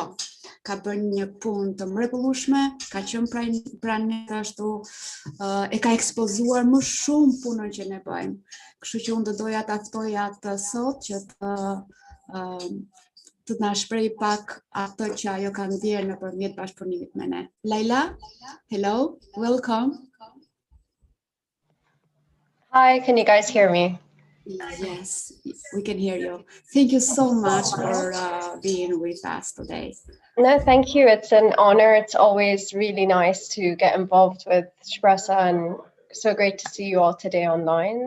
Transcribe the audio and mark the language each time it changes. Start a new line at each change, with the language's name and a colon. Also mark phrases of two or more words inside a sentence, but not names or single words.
Albanian: Ka bërë një punë të mrekullueshme, ka qenë pranë ne ashtu, e ka ekspozuar më shumë punën që ne bëjmë. Kështu që unë do doja ta ftoja atë sot që të na shpreh pak atë që ajo ka ndjerë nëpërmjet bashkëpunimit me ne.
English: Layla, hello, welcome. Hi, can you guys hear me? Yes, we can hear you. Thank you so much for being with us today. No, thank you. It's an honor. It's always really nice to get involved with Shpresa, and so great to see you all today online.